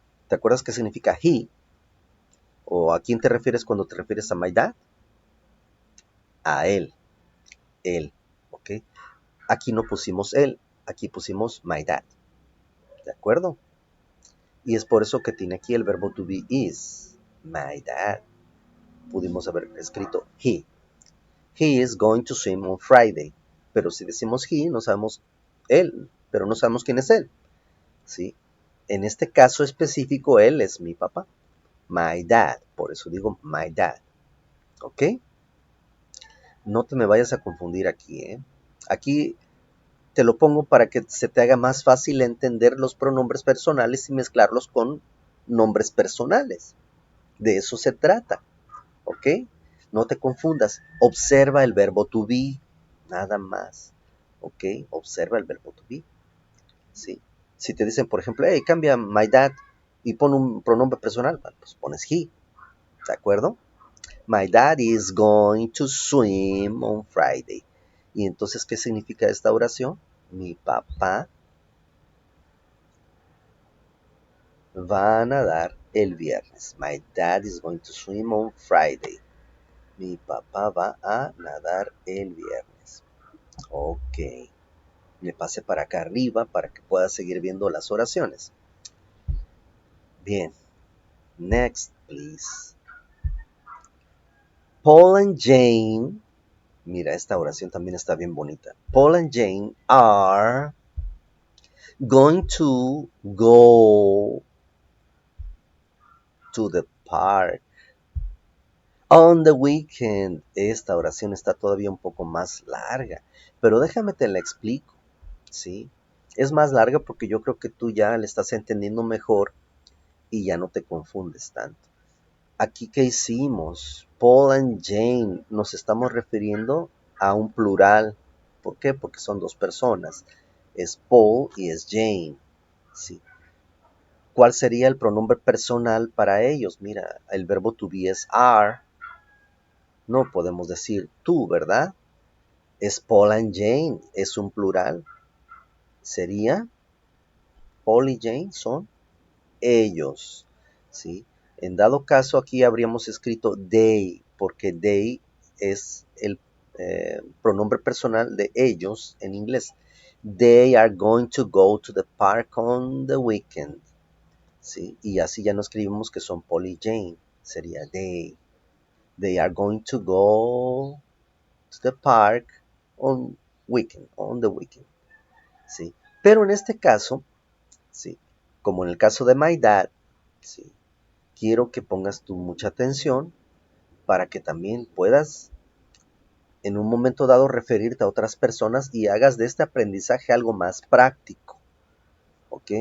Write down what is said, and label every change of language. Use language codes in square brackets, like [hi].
[es] ¿Te acuerdas qué significa he? ¿O a quién te refieres cuando te refieres a my dad? A él, ¿ok? Aquí no pusimos él, aquí pusimos my dad, ¿de acuerdo? Y es por eso que tiene aquí el verbo to be is, my dad. Pudimos haber escrito he. [en] He is going to swim on Friday. [es] Pero si decimos he, no sabemos él, pero no sabemos quién es él, ¿sí? En este caso específico, él es mi papá, my dad. Por eso digo my dad, ¿ok? No te me vayas a confundir aquí, ¿eh? Aquí te lo pongo para que se te haga más fácil entender los pronombres personales y mezclarlos con nombres personales. De eso se trata, ¿ok? No te confundas. Observa el verbo to be, nada más, ¿ok? Observa el verbo to be, ¿sí? Si te dicen, por ejemplo, hey, cambia my dad y pon un pronombre personal, pues pones he, ¿de acuerdo? [en] My dad is going to swim on Friday. [es] Y entonces, ¿qué significa esta oración? Mi papá va a nadar el viernes. [en] My dad is going to swim on Friday. [es] Mi papá va a nadar el viernes. Ok. Me pase para acá arriba para que pueda seguir viendo las oraciones. Bien. [en] Next, please. [es] Paul and Jane. Mira, esta oración también está bien bonita. [en] Paul and Jane are going to go to the park on the weekend. [es] Esta oración está todavía un poco más larga, pero déjame te la explico, ¿sí? Es más larga porque yo creo que tú ya la estás entendiendo mejor y ya no te confundes tanto. Aquí, ¿qué hicimos? Paul and Jane, nos estamos refiriendo a un plural. ¿Por qué? Porque son dos personas. Es Paul y es Jane, ¿sí? ¿Cuál sería el pronombre personal para ellos? Mira, el verbo to be es are. No podemos decir tú, ¿verdad? Es Paul and Jane, es un plural. Sería Paul y Jane son ellos, ¿sí? En dado caso, aquí habríamos escrito they, porque they es el pronombre personal de ellos en inglés. [en] They are going to go to the park on the weekend, ¿sí? [es] Y así ya no escribimos que son Paul y Jane, sería they. [en] They are going to go to the park on the weekend, ¿sí? [es] Pero en este caso, ¿sí? Como en el caso de my dad, ¿sí? Quiero que pongas tú mucha atención para que también puedas en un momento dado referirte a otras personas y hagas de este aprendizaje algo más práctico, ¿ok?